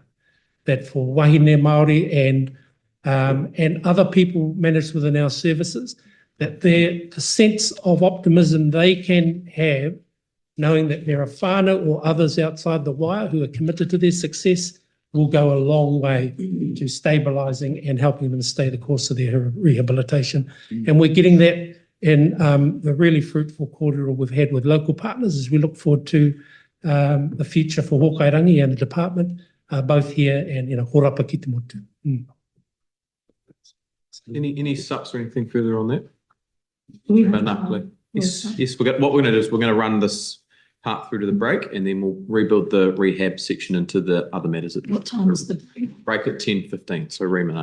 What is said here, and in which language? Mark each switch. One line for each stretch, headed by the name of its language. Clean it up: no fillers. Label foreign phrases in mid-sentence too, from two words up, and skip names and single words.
English: That for
Māori: wahine Māori
English: and other people managed within our services, that the sense of optimism they can have, knowing that there are whānau or others outside the wire who are committed to their success, will go a long way to stabilising and helping them stay the course of their rehabilitation. And we're getting that in the really fruitful corridor we've had with local partners as we look forward to the future for Hokairangi and the department, both here and
Māori: Horapa ki te motu.
English: Any subs or anything further on that? Yes. Yes. What we're going to do is we're going to run this part through to the break, and then we'll rebuild the rehab section into the other matters. What time is the break? At 10:15. So Rima,